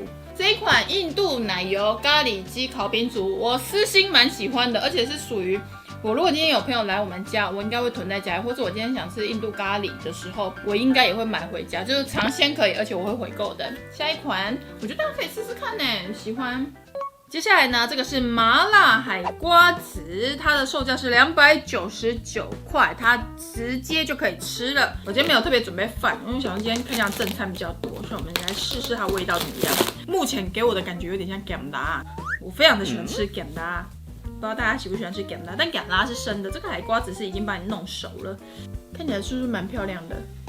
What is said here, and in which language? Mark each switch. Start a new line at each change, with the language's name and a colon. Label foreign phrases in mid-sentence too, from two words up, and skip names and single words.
Chinese: 這一款印度奶油咖喱雞烤餅組，我私心蠻喜歡的，而且是屬於我如果今天有朋友來我們家，我應該會囤在家，或者我今天想吃印度咖喱的時候，我應該也會買回家，就是嘗鮮可以，而且我會回購的。下一款，我覺得大家可以試試看呢，喜歡。接下來呢，這個是麻辣海瓜子，它的售價是299塊，它直接就可以吃了。我今天沒有特別準備飯，因為想說今天看起來正餐比較多，所以我們來試試它味道怎麼樣。目前給我的感覺有點像鹹辣，我非常的喜歡吃鹹辣，不知道大家喜不喜歡吃鹹辣，但鹹辣是生的，這個海瓜子是已經把你弄熟了，看起來是不是蠻漂亮的？